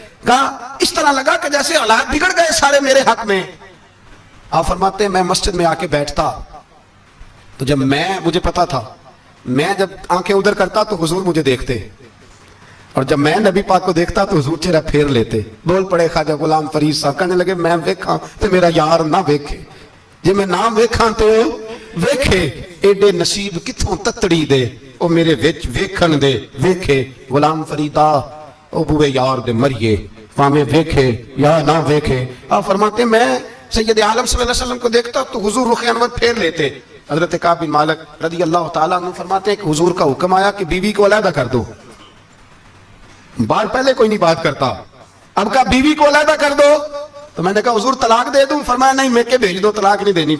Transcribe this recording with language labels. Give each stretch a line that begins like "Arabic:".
Urdu: کہا اس طرح لگا کہ جیسے حالات بگڑ گئے سارے میرے حق میں. آپ فرماتے ہیں میں مسجد میں آ کے بیٹھتا, تو جب مجھے پتا تھا میں جب آنکھیں ادھر کرتا تو حضور مجھے دیکھتے, اور جب میں نبی پاک کو دیکھتا تو حضور چہرہ پھیر لیتے. بول پڑے خواجہ غلام فرید صاحب, کہنے لگے
Punjabi: میں ویکھاں تے میرا یار نہ ویکھے, جے میں نہ ویکھاں تو ویکھے, ایڈے نصیب کتھوں تتڑی دے او میرے وچ ویکھن دے ویکھے. غلام فریدا او بوے یار دے مریے پاویں ویکھے یا نہ ویکھے.
Urdu: آپ فرماتے میں سید عالم صلی اللہ علیہ وسلم کو دیکھتا تو حضور رخ انور پھیر لیتے. حضرت کعب بن مالک رضی اللہ تعالیٰ عنہ فرماتے ہیں کہ حضور کا حکم آیا کہ بیوی کو علیحدہ کر دو. بار پہلے کوئی نہیں بات کرتا, اب کہا بیوی کو علیحدہ کر دو, تو میں نے کہا حضور طلاق دے دوں؟ فرمایا نہیں, میں کے بھیج دو, طلاق نہیں دینی.